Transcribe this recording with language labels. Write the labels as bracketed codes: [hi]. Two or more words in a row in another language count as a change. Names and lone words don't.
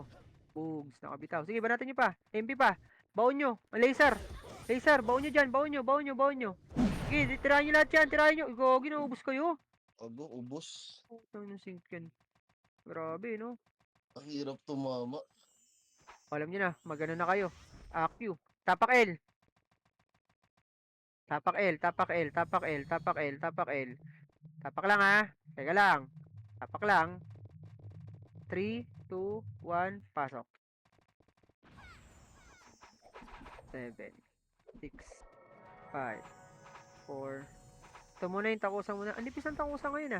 [tl] Bugs, nakabitaw. Sige, banatan nyo pa. MP pa. Baon nyo. Laser. Baon nyo dyan. Baon nyo. Sige, tirahan nyo lahat yan. Gogi, naubos kayo. Ubos. Ano sync yan? Grabe, no? Ang hirap tumama. Alam nyo na, magano na kayo. AQ. Tapak L. Tapak L. Tapak lang Teka lang. Tapak lang. 3, 2, 1, pasok. 7, 6, 5, 4. Ito muna yung takusa muna. Ang nipis ng takusa ngayon ah.